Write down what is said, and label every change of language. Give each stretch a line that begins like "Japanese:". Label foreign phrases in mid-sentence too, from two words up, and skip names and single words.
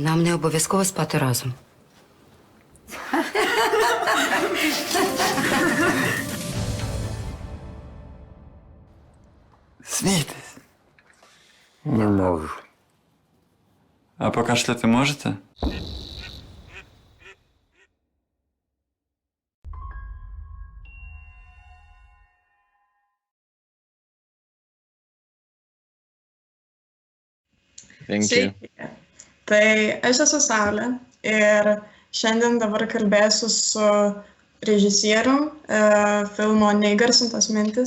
Ukrainian: Нам не обов'язково спати разом. Смійтесь. Не можу. А покашляти можете?
Lithuanian: Sveiki. Tai aš esu Saulė ir šiandien dabar kalbėsiu su režisierium filmo Neįgarsintos mintys.